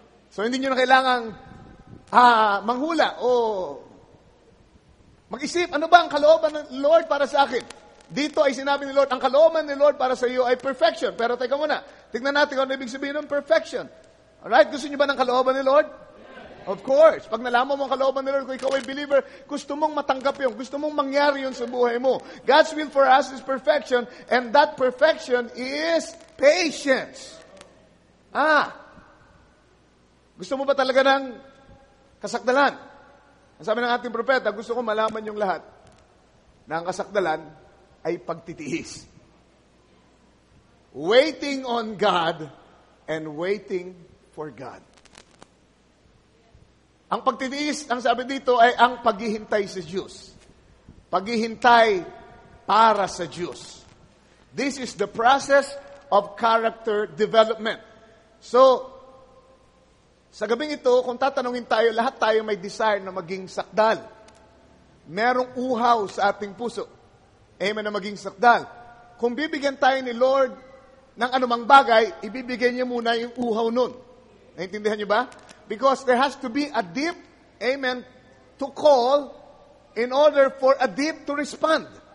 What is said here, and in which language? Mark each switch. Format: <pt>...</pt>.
<tl>So hindi niyo na kailangang manghula o mag-isip, ano ba ang kalooban ng Lord para sa akin? Dito ay sinabi ni Lord, ang kalooban ni Lord para sa iyo ay perfection. Pero teka muna, tignan natin kung ano ibig sabihin ng perfection. Alright, gusto niyo ba ng kalooban ni Lord?</tl> <en>Of course.</en> <tl>Pag nalaman mo ang kalooban ni Lord, kung ikaw ay believer, gusto mong matanggap yun. Gusto mong mangyari yun sa buhay mo.</tl> <en>God's will for us is perfection, and that perfection is patience.</en> <tl>Gusto mo ba talaga ng kasakdalan? Ang sabi ng ating propeta, gusto ko malaman yung lahat na ang kasakdalan ay pagtitiis.</tl> <en>Waiting on God and waiting for God.</en> <tl>Ang pagtitiis, ang sabi dito, ay ang paghihintay sa Diyos. Paghihintay para sa Diyos.</tl> <en>This is the process of character development.</en> <tl>So, sa gabing ito, kung tatanungin tayo, lahat tayo may desire na maging sakdal. Merong uhaw sa ating puso. Amen, na maging sakdal. Kung bibigyan tayo ni Lord ng anumang bagay, ibibigyan niya muna yung uhaw nun. Naintindihan niyo ba?</tl> <en>Because there has to be a deep, amen, to call in order for a deep to respond.</en>